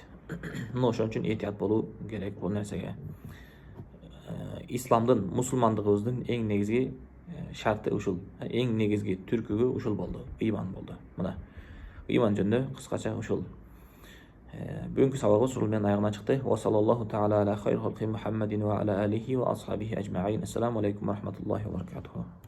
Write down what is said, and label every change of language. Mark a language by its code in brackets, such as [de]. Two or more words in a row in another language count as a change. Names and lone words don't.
[ky] Мына ошон үчүн этият болуу керек бул нерсеге. Исламдын, мусулмандыгыбыздын эң негизги шарты ушул. Эң негизги түркүгү ушул болду. Иман болду. Мына иман жөнүндө кыскача ушул. Бүгүнкү сабагыбыз ушул менен аягына чыкты. [ar] وصلى الله تعالى على خير خلقه محمد وعلى آله وأصحابه أجمعين. السلام عليكم ورحمة الله وبركاته.